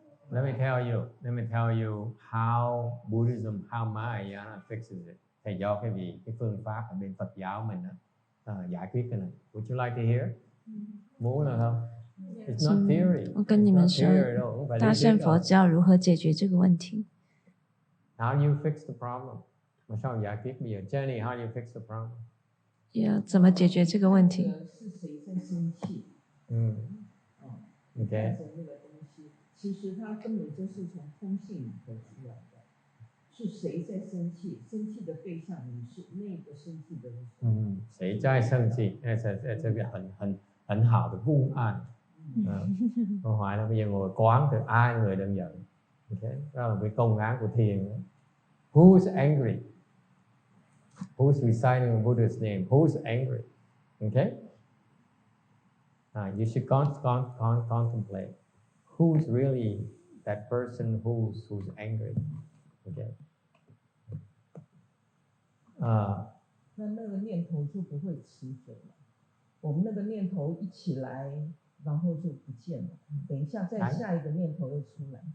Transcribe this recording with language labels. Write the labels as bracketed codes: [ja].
[en] Let me tell you how Buddhism, how Mahayana fixes it. [vi] Thầy do cái phương pháp ở bên Phật giáo mình giải quyết cái này. [en] Would you like to hear? [vi] Muốn là không? [en] It's not theory. [zh] 我跟你们说，大乘佛教如何解决这个问题 [en] ？How do you fix the problem? [zh] 我想 [vi] giải quyết bây giờ. [en] Jenny, how do you fix the problem? [zh] 要怎么解决这个问题？是谁在生气 [en] ？OK。 [zh] 其实它根本就是从空性里头出来的，是谁在生气？生气的对象你是那个生气的人。谁在生气？这个很好的公案。 [vi] Câu hỏi là bây giờ ngồi quán thì ai người đang giận? Okay. Đó là cái công án của thiền. [en] Who's angry? Who's reciting the Buddha's name? Who's angry? Okay. You should contemplate. Who's really that person who's angry? Okay. [zh] 那个念头就不会持久了。我们那个念头一起来，然后就不见了。等一下，再下一个念头又出来。